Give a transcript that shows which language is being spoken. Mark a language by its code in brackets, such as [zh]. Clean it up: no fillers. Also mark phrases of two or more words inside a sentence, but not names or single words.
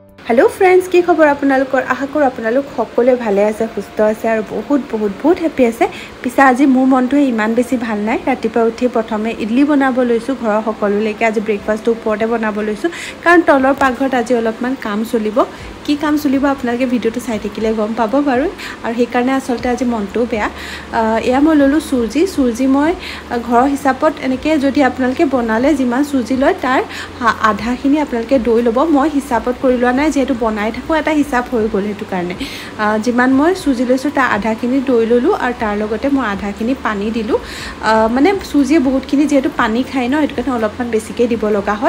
[en] Hello friends [as] কি খবৰ আপোনালোকৰ আশা কৰো আপোনালোক সকলোৱে ভালে আছে সুস্থ আছে [hi] और बहुत [as] हैप्पी আছে পিছে আজি মোৰ মনটোৱে ইমান বেছি ভাল নাই ৰাতিপুৱা উঠি প্ৰথমে ইডলি বনাব লৈছো ঘৰ সকলোলৈকে আজি ব্ৰেকফাষ্ট উপৰতে বনাব লৈছো কাৰণ तলৰ पाकघৰত आज অলপমান কাম চলিব কি কাম চলিব আপোনালোকে ভিডিওটো চাই থাকিলে গম পাব বাৰু আৰু সেই কাৰণে আসলতে আজি মনটো বেয়া এয়া মই ললো সুজি মই ঘৰৰ হিচাপত এনেকে যদি আপোনালোকে বনালে যিমান সুজি লয় তাৰ আধাখিনি আপোনালোকে দৈ লব মই হিচাপত কৰি লোৱা নাই যেহেতু বনাই থাকো এটা হিচাপ হৈ গল হেতু কাৰণে যিমান মই সুজি লৈছো তাৰ আধাখিনি দৈ ললো আৰু তাৰ লগতে মই আধাখিনি পানী দিলো মানে সুজিয়ে বহুতখিনি যেহেতু পানী খায় ন হেতু কাৰণে অলপমান বেছিকৈ দিব লগা হয়